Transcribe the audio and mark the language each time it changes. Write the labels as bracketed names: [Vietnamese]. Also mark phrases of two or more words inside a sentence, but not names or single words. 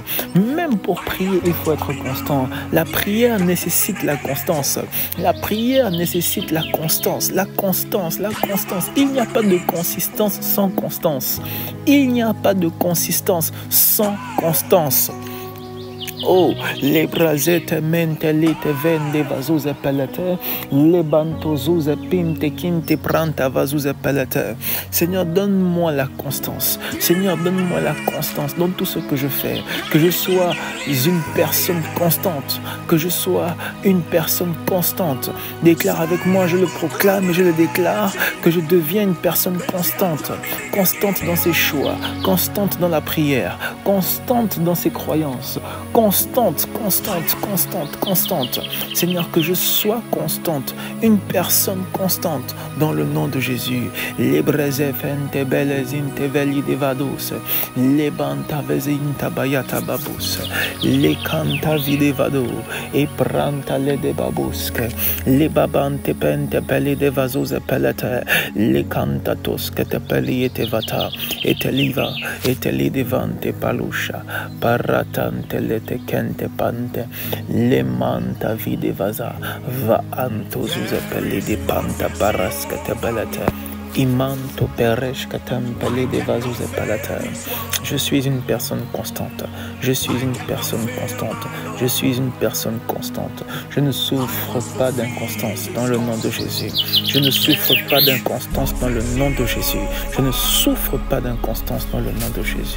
[French] Même pour prier, il faut être constant. La prière nécessite la constance. La prière nécessite la constance. La constance. Il n'y a pas de consistance sans constance. Il n'y a pas de consistance sans constance. Oh, les brasette mente lite vende vazuza palata, les bantozuza pinte quinte pranta vazuza palata. Seigneur, donne-moi la constance. Seigneur, donne-moi la constance dans tout ce que je fais. Que je sois une personne constante. Que je sois une personne constante. Déclare avec moi, je le proclame et je le déclare, que je deviens une personne constante. Constante dans ses choix. Constante dans la prière. Constante dans ses croyances. Constante. Seigneur, que je sois constante, une personne constante dans le nom de Jésus. Les brezefente belezinte veli de vados, les banta vezinta bayata babus, les canta vide vado, et pranta le de babusque, les babante pente peli de vasos pelete, les cantatos que te peli et vata, et te liva, et te li devante palusha, paratante le te kente pante, le manta vide vaza, va antos uzepeli de panta paraska te belete. Imanto pereshka tempele de vasos et palata. Je suis une personne constante. Je suis une personne constante. Je suis une personne constante. Je ne souffre pas d'inconstance dans le nom de Jésus. Je ne souffre pas d'inconstance dans le nom de Jésus. Je ne souffre pas d'inconstance dans le nom de Jésus.